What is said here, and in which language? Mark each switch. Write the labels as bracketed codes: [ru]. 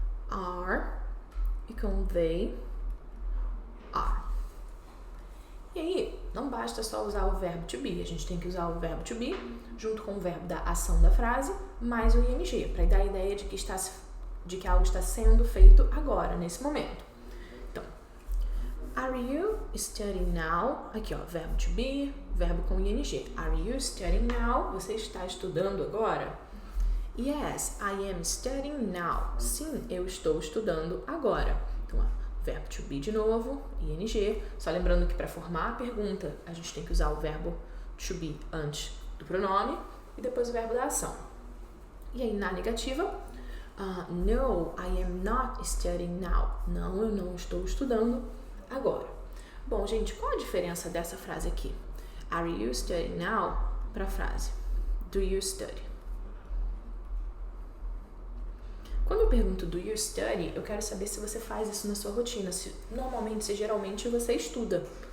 [pt] Are e com they, are. E aí, não basta só usar o verbo to be, a gente tem que usar o verbo to be junto com o verbo da ação da frase, mais o ing, para dar a ideia de que algo está sendo feito agora, nesse momento. [en] Então, are you studying now? [pt] Aqui, ó, verbo to be, verbo com ing. [en] Are you studying now? [pt] Você está estudando agora? [en] Yes, I am studying now. [pt] Sim, eu estou estudando agora. Então, ó, verbo to be de novo, ing. Só lembrando que para formar a pergunta, a gente tem que usar o verbo to be antes do pronome e depois o verbo da ação. E aí, na negativa, [en] no, I am not studying now. [pt] Não, eu não estou estudando agora. Bom, gente, qual a diferença dessa frase aqui? [en] Are you studying now? [pt] Para a frase [en] do you study. [pt] Quando eu pergunto [en] do you study, [pt] eu quero saber se você faz isso na sua rotina, se geralmente você estuda.